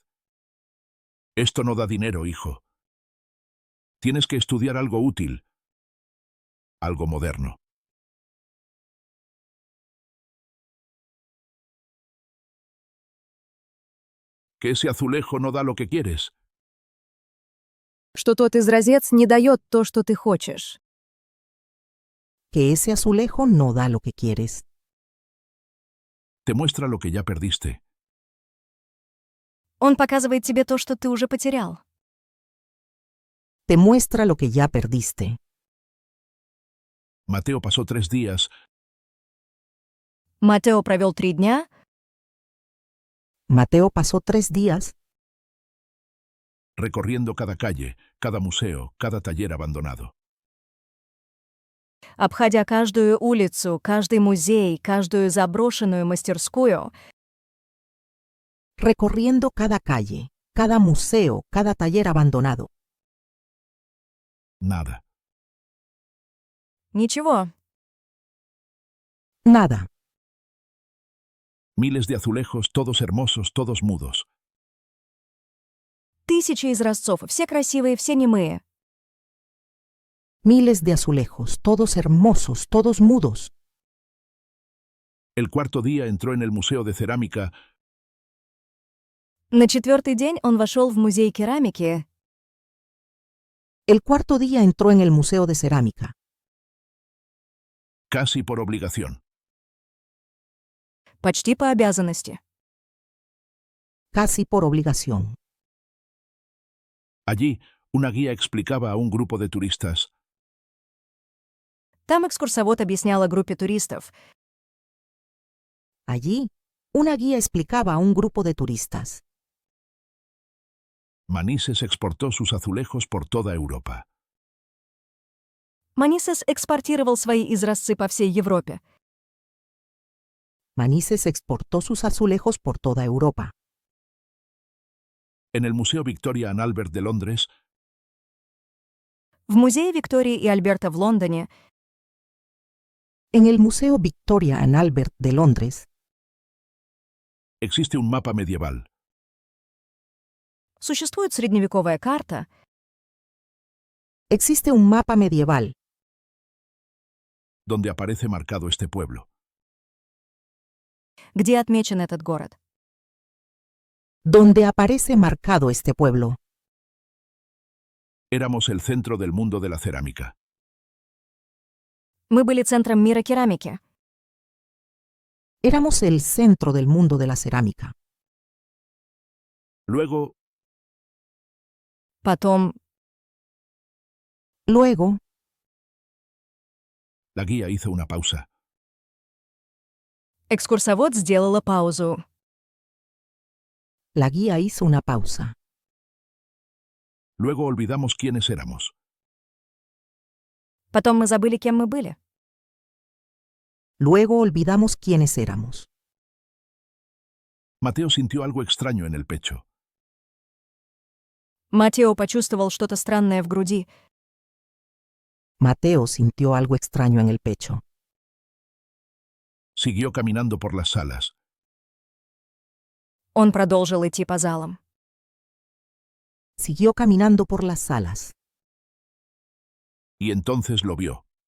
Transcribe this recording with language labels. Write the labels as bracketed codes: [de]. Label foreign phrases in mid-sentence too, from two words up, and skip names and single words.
[es] Esto no da dinero, hijo. Tienes que estudiar algo útil, algo moderno. Que ese azulejo no da lo que quieres. [ru] Что тот изразец не дает то, что ты хочешь. [es] Que ese azulejo no da lo que quieres. Te muestra lo que ya perdiste. [ru] Он показывает тебе то, что ты уже потерял. [es] Te muestra lo que ya perdiste. Mateo pasó 3 días [ru] Матео провел 3 дня [es] Mateo pasó 3 días recorriendo cada calle, cada museo, cada taller abandonado. [ru] обходя каждую улицу, каждый музей, каждую заброшенную мастерскую, [es] recorriendo cada calle, cada museo, cada taller abandonado. Nada. [ru] ничего. [es] Nada. Miles de azulejos, todos hermosos, todos mudos. [ru] Тысячи изразцов, все красивые, все немые. [es] Miles de azulejos, todos hermosos, todos mudos. El 4.º día entró en el Museo de Cerámica [ru] На 4-й день он вошел в музей керамики [es] El 4.º día entró en el Museo de Cerámica, casi por obligación. [ru] почти по обязанности. [es] casi por obligación. Allí, una guía explicaba a un grupo de turistas: [ru] Там экскурсовод объясняла группе туристов. [es] Allí, una guía explicaba a un grupo de turistas. Manises exportó sus azulejos por toda Europa. [ru] Манисес экспортировал свои изразцы по всей Европе. [es] Manises exportó sus azulejos por toda Europa. En el Museo Victoria and Albert de Londres [ru] В музее Виктории и Альберта в Лондоне [es] En el Museo Victoria and Albert de Londres existe un mapa medieval [ru] существует средневековая карта, [es] existe un mapa medieval donde aparece marcado este pueblo. [ru] где отмечен этот город. [es] donde aparece marcado este pueblo. Éramos el centro del mundo de la cerámica. [ru] Мы были центром мира керамики. [es] Éramos el centro del mundo de la cerámica. Luego, [ru] Потом [es] Luego, la guía hizo una pausa. [ru] экскурсовод сделала паузу. [es] la guía hizo una pausa. Luego olvidamos quiénes éramos. [ru] Потом мы забыли, кем мы были. [es] Luego olvidamos quiénes éramos. Mateo sintió algo extraño en el pecho. [ru] Матео почувствовал что-то странное в груди. [es] Mateo sintió algo extraño en el pecho. Siguió caminando por las salas. [ru] Он продолжил идти по залам. [es] Siguió caminando por las salas. Y entonces lo vio.